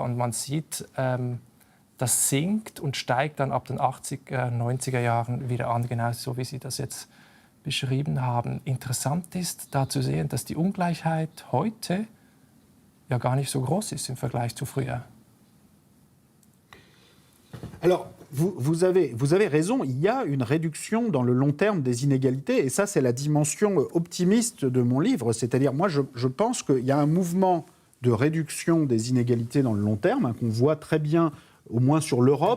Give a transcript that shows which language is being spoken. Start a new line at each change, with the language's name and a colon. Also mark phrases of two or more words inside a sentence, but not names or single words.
German: Und man sieht, das sinkt und steigt dann ab den 80er, 90er Jahren wieder an, genau so wie Sie das jetzt beschrieben haben. Interessant ist, da zu sehen, dass die Ungleichheit heute ja gar nicht so groß ist im Vergleich zu früher.
French: Alors, vous avez raison, il y a une réduction dans le long terme des inégalités, et ça, c'est la dimension optimiste de mon livre. C'est-à-dire, moi, je pense qu'il y a un mouvement de réduction des inégalités dans le long terme, hein, qu'on voit très bien, au moins sur l'Europe.